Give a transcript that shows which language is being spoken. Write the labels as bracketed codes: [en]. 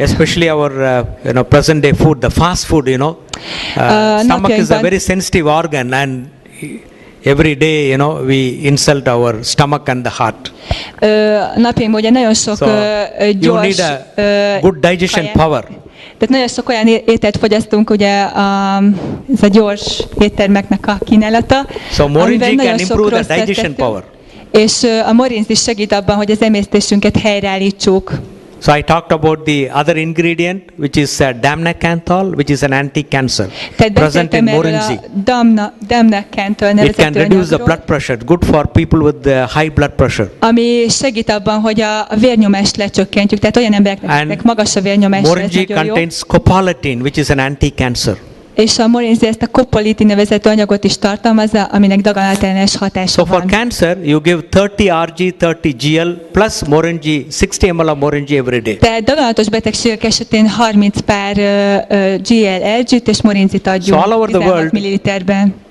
[en] Especially our present day food, the fast food, stomach is a very sensitive organ, and every day, we insult our stomach and the heart. [hu] Napjainkban ugye nagyon sok gyors, [en] you need a good digestion power. [hu] Tehát nagyon sok olyan ételt fogyasztunk, ugye ez a gyors éttermeknek a kínálata. [en] So Morinji can improve the digestion power. [hu] És a morinzi segít abban, hogy az emésztésünket helyreállítsuk. [en] So I talked about the other ingredient, which is damnacanthol, which is an anti-cancer. Present in Morinji. [hu] Damnacanthol nevezetű anyagról. [en] It can reduce the blood pressure, good for people with the high blood pressure. [hu] Ami segít abban, hogy a vérnyomást lecsökkentjük, tehát olyan embereknek magas a vérnyomás. [en] Morinji contains copalatin, which is an anti-cancer. [hu] És a morinzi ezt a copolitin nevezetű anyagot is tartalmazza, aminek daganatellenes hatása van. [en] So for cancer, you give 30 Rg, 30 GL plus Morinji, 60 ml of Morinji every day. [hu] Tehát daganatos betegségek esetén 30 pár GL Rg-t és morinzit adjunk 16 milliliterben.